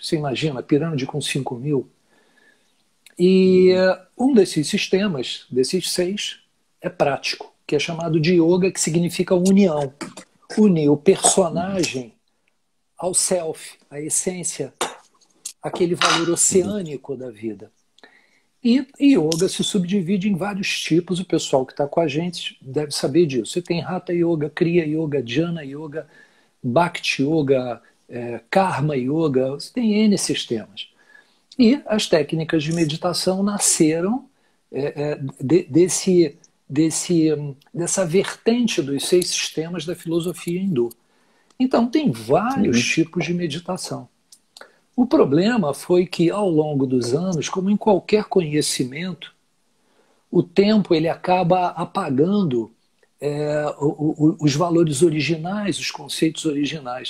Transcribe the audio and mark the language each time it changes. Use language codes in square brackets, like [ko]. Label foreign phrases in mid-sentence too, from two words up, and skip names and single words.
[pt] Você imagina, a pirâmide com 5 mil. E um desses sistemas, desses 6, é prático, que é chamado de yoga, que significa união. Unir o personagem ao self, à essência, aquele valor oceânico da vida. E yoga se subdivide em vários tipos, o pessoal que está com a gente deve saber disso. Você tem Hatha Yoga, Kriya Yoga, Jnana Yoga, Bhakti Yoga, Karma Yoga, você tem N sistemas. E as técnicas de meditação nasceram dessa vertente dos 6 sistemas da filosofia hindu. Então tem vários tipos de meditação. O problema foi que ao longo dos anos, como em qualquer conhecimento, o tempo ele acaba apagando os valores originais, os conceitos originais.